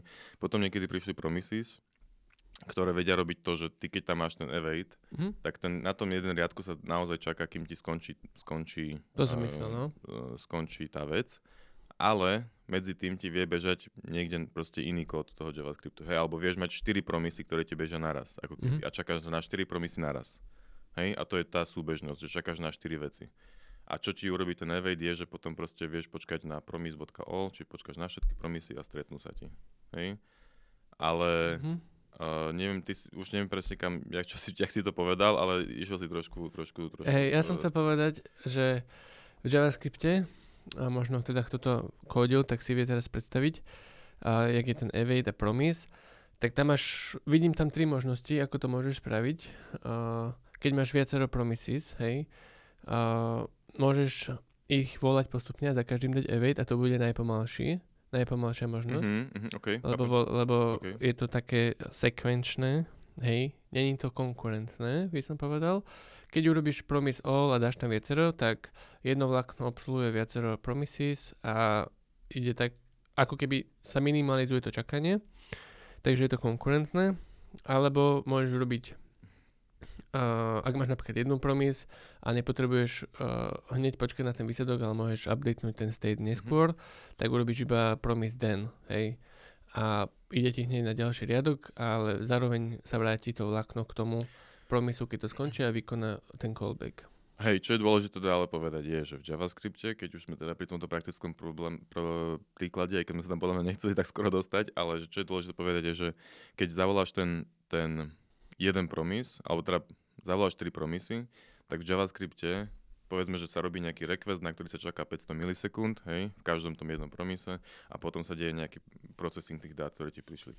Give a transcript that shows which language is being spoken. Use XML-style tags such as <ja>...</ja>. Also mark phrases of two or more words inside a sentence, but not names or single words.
<sk>Potom niekedy prišli promises, ktoré vedia robiť to, že ty keď tam máš ten await, tak na tom jeden riadku sa naozaj čaká, kým ti skončí tá vec, ale medzi tým ti vie bežať niekde proste iný kód toho JavaScriptu. Hej, alebo vieš mať 4 promisy, ktoré ti bežia naraz. Ako keby, a čakáš na 4 promisy naraz. Hej, a to je tá súbežnosť, že čakáš na 4 veci. A čo ti urobí ten await je, že potom proste vieš počkať na promise.all, či počkáš na všetky promisy a stretnú sa ti. Hej, ale... neviem, už neviem presne kam, jak si to povedal, ale išiel si trošku. Hej, ja som chcel povedať, že v JavaScripte, a možno teda kto to kódil, tak si vie teraz predstaviť, jak je ten await a promise, tak tam vidím tam 3 možnosti, ako to môžeš spraviť. keď máš viacero promises, hej, môžeš ich volať postupne a za každým dať await a to bude najpomalšia možnosť. Okay, lebo je to také sekvenčné, hej, není to konkurentné, by som povedal. Keď urobíš promise all a dáš tam viacero, tak jedno vlákno obsluhuje viacero promises a ide tak, ako keby sa minimalizuje to čakanie, takže je to konkurentné. Alebo môžeš urobiť, ak máš napríklad jednu promise a nepotrebuješ hneď počkať na ten výsledok, ale môžeš updatenúť ten state neskôr, tak urobíš iba promise then, hej. A ide ti hneď na ďalší riadok, ale zároveň sa vráti to vlákno k tomu promisu, keď to skončí a vykoná ten callback. Hej, čo je dôležité ale povedať je, že v JavaScripte, keď už sme teda pri tomto praktickom príklade, aj keď sme sa tam podľa mňa nechceli tak skoro dostať, ale že čo je dôležité povedať je, že keď zavoláš ten jeden promis, alebo teda zavoláš 3 promisy, tak v JavaScripte povedzme, že sa robí nejaký request, na ktorý sa čaká 500 milisekúnd, hej, v každom tom jednom promise a potom sa deje nejaký processing tých dát, ktoré ti prišli.</sk>